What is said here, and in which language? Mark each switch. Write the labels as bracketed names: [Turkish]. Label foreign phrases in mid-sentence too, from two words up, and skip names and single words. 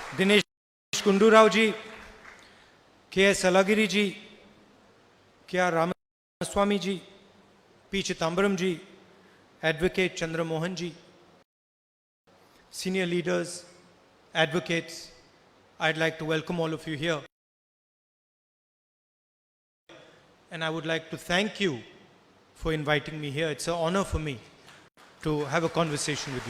[English] Dinesh Gundurao ji, K.S. Alagiri ji, K.R. Ramaswamy ji, P. Chithambaram ji, Advocate Chandra Mohan ji, senior leaders, advocates, I'd like to welcome all of you here. And I would like to thank you for inviting me here. It's an honor for me to have a conversation with you.